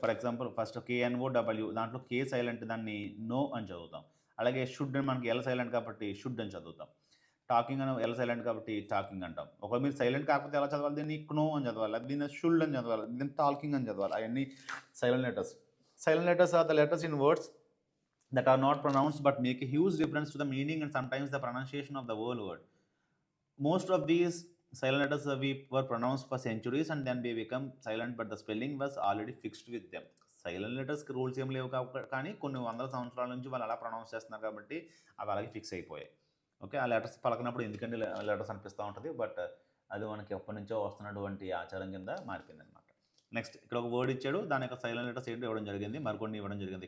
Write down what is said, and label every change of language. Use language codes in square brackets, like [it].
[te] For example, first KNOW, దాంట్లో K silent, దాన్ని no అని చదువుతాం. అలాగే షుడ్ అని మనకి L సైలెంట్ కాబట్టి షుడ్ అని చదువుతాం. టాకింగ్ అని L సైలెంట్ కాబట్టి టాకింగ్ అంటాం. ఒకవేళ మీరు సైలెంట్ కాకపోతే ఎలా చదవాలి? దీన్ని క్నో అని చదవాలి, దీన్ని షుల్డ్ అని చదవాలి, దీన్ని టాకింగ్ అని చదవాలి. అవన్నీ silent letters. [en] Silent letters are the letters in words that are not pronounced but make a huge difference to the meaning and sometimes the pronunciation of the whole word. Most of these silent letters were pronounced for centuries and then they become silent, but the spelling was already fixed with them. [te] Silent లెటర్స్కి rules ఏం లేవు కానీ కొన్ని వందల సంవత్సరాల నుంచి వాళ్ళు అలా pronounce చేస్తున్నారు కాబట్టి అవి అలాగే ఫిక్స్ అయిపోయాయి. ఓకే, ఆ లెటర్స్ పలకనప్పుడు ఎందుకంటే లెటర్స్ అనిపిస్తూ ఉంటుంది, బట్ అది మనకి ఎప్పటి నుంచో వస్తున్నటువంటి ఆచారం కింద మారిపోయింది అనమాట. నెక్స్ట్ ఇక్కడ ఒక వర్డ్ ఇచ్చాడు, దాని యొక్క సైలెంట్ లెటర్స్ ఏంటో ఇవ్వడం జరిగింది, మరికొన్ని ఇవ్వడం జరిగింది.